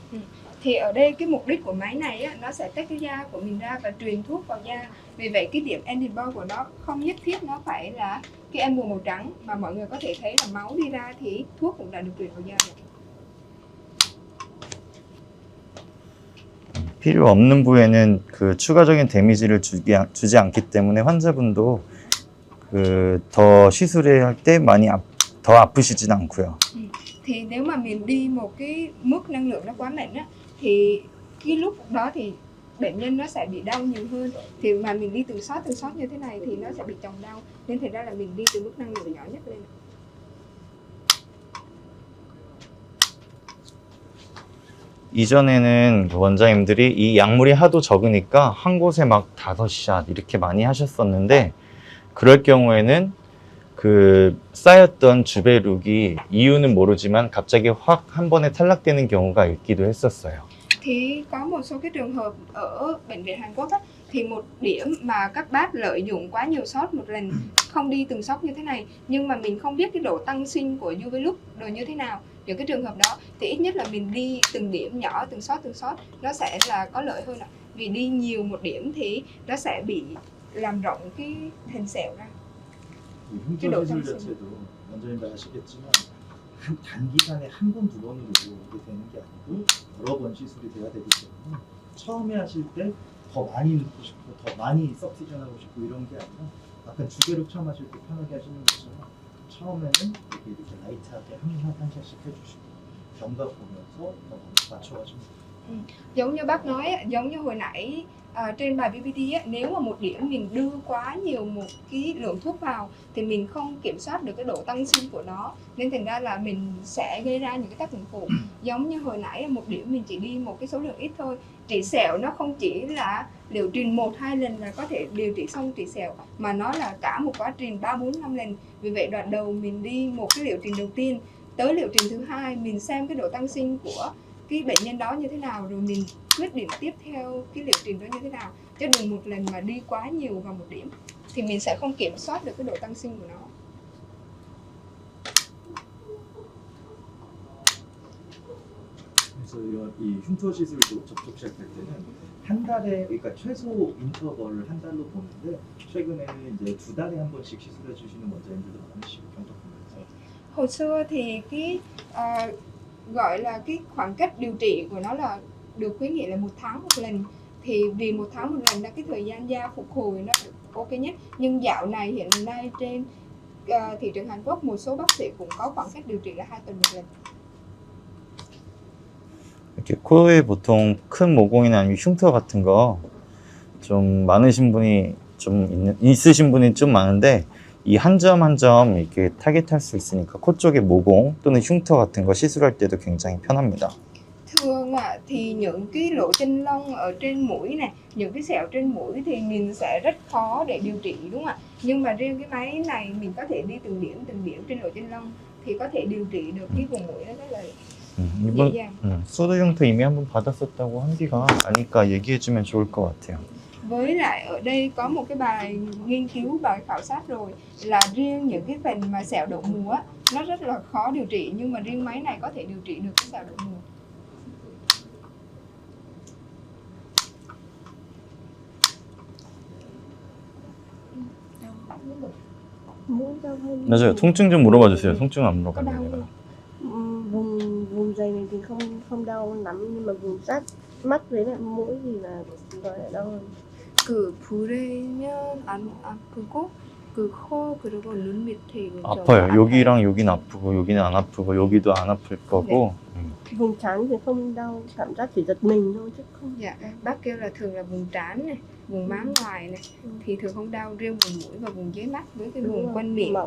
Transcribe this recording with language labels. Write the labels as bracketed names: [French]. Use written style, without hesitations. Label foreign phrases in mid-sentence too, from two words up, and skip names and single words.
[Vietnamese] Thì ở đây cái mục đích của máy này á, nó sẽ tách cái da của mình ra và truyền thuốc vào da. Vì vậy cái điểm [English] ending point [Vietnamese] của nó không nhất thiết nó phải là cái em màu trắng, mà mọi người có thể thấy là máu đi ra thì thuốc cũng đã được truyền vào da rồi. [Korean] 필요 없는 부위에는 그 추가적인 데미지를 주지 않기 때문에 환자분도 그 더 시술을 할 때 많이 더 아프시진 않고요. [Vietnamese] Thì nếu mà mình đi một cái mức năng lượng nó quá mạnh á, thì cái lúc đó thì bệnh nhân nó sẽ bị đau nhiều hơn. Thì mà mình đi từng sót như thế này thì nó sẽ bị chồng đau. Nên thành ra là mình đi từ mức năng lượng nhỏ nhất lên. [Korean] 이전에는 그 원장님들이 이 약물이 하도 적으니까 한 곳에 막 5샷 이렇게 많이 하셨었는데, 그럴 경우에는 그 쌓였던 주베룩이 이유는 모르지만 갑자기 확 한 번에 탈락되는 경우가 있기도 했었어요. [Vietnamese] Thì có một số cái trường hợp ở bệnh viện Hàn Quốc á, thì một điểm mà các bác lợi dụng quá nhiều shot một lần, không đi từng shot như thế này, nhưng mà mình không biết cái độ tăng sinh của UV look rồi như thế nào. Những cái trường hợp đó thì ít nhất là mình đi từng điểm nhỏ, từng shot nó sẽ là có lợi hơn ạ. Vì đi nhiều một điểm thì nó sẽ bị làm rộng cái hình sẹo ra. [Korean] 흉터 시술 자체도 원장님도 아시겠지만 단기간에 한 번, 두 번으로 이게 되는 게 아니고 여러 번 시술이 돼야 되기 때문에 처음에 하실 때 더 많이 넣고 싶고 더 많이 석시전하고 싶고 이런 게 아니라 약간 주베룩 처음 하실 때 편하게 하시는 것처럼 처음에는 이렇게 라이트하게 한 샷씩 해주시고 경과 보면서 더 맞춰가시면 돼요. [Vietnamese] Giống như bác nói, giống như hồi nãy trên bài PPT á, nếu mà một điểm mình đưa quá nhiều một cái lượng thuốc vào thì mình không kiểm soát được cái độ tăng sinh của nó, nên thành ra là mình sẽ gây ra những cái tác dụng phụ. Giống như hồi nãy một điểm mình chỉ đi một cái số lượng ít thôi. Trị sẹo nó không chỉ là liệu trình 1-2 lần là có thể điều trị xong trị sẹo, mà nó là cả một quá trình 3-4-5 lần. Vì vậy đoạn đầu mình đi một cái liệu trình đầu tiên, tới liệu trình thứ hai mình xem cái độ tăng sinh của cái bệnh nhân đó như thế nào, rồi mình quyết định tiếp theo cái liệu trình đó như thế nào, chứ đừng một lần mà đi quá nhiều vào một điểm thì mình sẽ không kiểm soát được cái độ tăng sinh của nó. [Korean] 그래서 이런 이 흉터 시술도 접촉 시작할 때는 한 달에, 그러니까 최소 인터벌을 한 달로 보는데 최근에는 이제 2달에 한 번씩 시술해 주시는 원장님들도 많으시고 경덕분에서. [Vietnamese] Hồi xưa thì cái gọi là cái khoảng cách điều trị của nó là được khuyến nghị là 1 tháng một lần, thì vì 1 tháng một lần là cái thời gian da phục hồi nó được ok nhất. Nhưng dạo này hiện nay trên thị trường Hàn Quốc một số bác sĩ cũng có khoảng cách điều trị là 2 tuần một lần. [Korean] 이렇게 코에 보통 큰 모공이나 아니면 흉터 같은 거 좀 많으신 분이 있으신 분이 좀 많은데, 이 한 점 한 점 이렇게 타겟할 수 있으니까 코 쪽에 모공 또는 흉터 같은 거 시술할 때도 굉장히 편합니다. [Vietnamese] Thường thì những cái lỗ chân lông ở trên mũi này, những cái sẹo trên mũi thì mình sẽ rất khó để điều trị, đúng không ạ? Nhưng mà riêng cái máy này mình có thể đi từng điểm trên lỗ chân lông thì có thể điều trị được cái vùng mũi nó rất là dễ dàng. [Korean] 소드 흉터 이미 한번 받았었다고 한디가 아니까 얘기해주면 좋을 것 같아요. [Vietnamese] Với lại ở đây có một cái bài nghiên cứu, bài khảo sát rồi, là riêng những cái phần mà sẹo đậu mùa á, nó rất là khó điều trị, nhưng mà riêng máy này có thể điều trị được cái sẹo đậu mùa. [Korean] 맞아요. 통증 좀 물어봐 주세요. 통증 안 물어봤네요. 내가. [Vietnamese] Vùng dày này thì không đau lắm, nhưng mà vùng sát mắt với lại mũi thì là đau hơn. [Korean] 그 불에면 안 아프고 그 그 코 그리고 눈 밑에 이거 좀 아파요. 여기랑 여기는 아프고 여기는 안 아프고 여기도 안 아플 거고. [Vietnamese] Vùng trán thì không đau, cảm giác chỉ giật mình thôi chứ không. Dạ, bác kêu là thường là vùng trán này, vùng má ngoài này thì thường không đau, riêng vùng mũi và vùng dưới mắt với cái Đúng vùng rồi, quanh miệng mỏng.